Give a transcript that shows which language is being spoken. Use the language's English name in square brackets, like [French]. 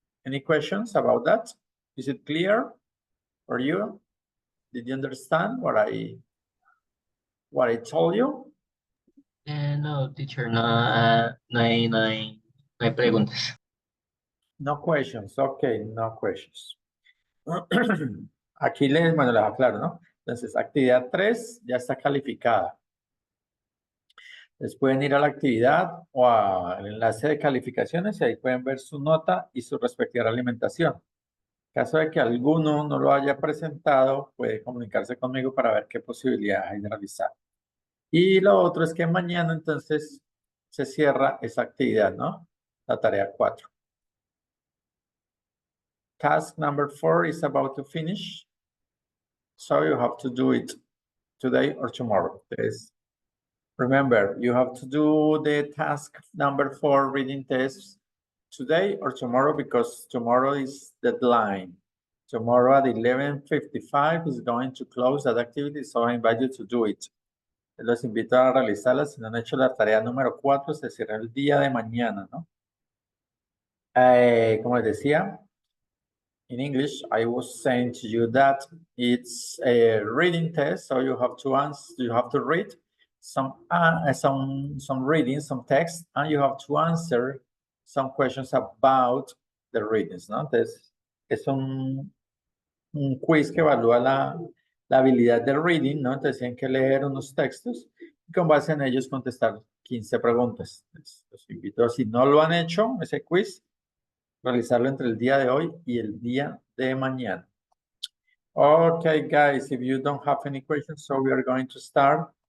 [English] Any questions about that? Is it clear for you? Did you understand what I told you? [Spanish] No, teacher, no hay preguntas. [English] No questions, okay, no questions. [Spanish] Aquí les aclaro, ¿no? Entonces, actividad 3 ya está calificada. Les pueden ir a la actividad o al enlace de calificaciones y ahí pueden ver su nota y su respectiva alimentación. En caso de que alguno no lo haya presentado, puede comunicarse conmigo para ver qué posibilidades hay de realizar. Y lo otro es que mañana entonces se cierra esa actividad, ¿no? La tarea 4. [English] Task number 4 is about to finish. So you have to do it today or tomorrow. Remember, you have to do the task number 4 reading test today or tomorrow, because tomorrow is the deadline. Tomorrow at 11:55 is going to close that activity, so I invite you to do it. [Spanish] Los invito a realizarla. Si no han hecho la tarea número 4, se cierra el día de mañana, ¿no? Como les decía, [English] in English, I was saying to you that it's a reading test, so you have to answer, you have to read some readings, some text, and you have to answer some questions about the readings, ¿no? [Spanish] Entonces, es un quiz que evalúa la habilidad de reading, ¿no? Entonces tienen que leer unos textos y con base en ellos contestar 15 preguntas. Los invito, si no lo han hecho, ese quiz, realizarlo entre el día de hoy y el día de mañana. [English] Okay, guys, if you don't have any questions, so we are going to start.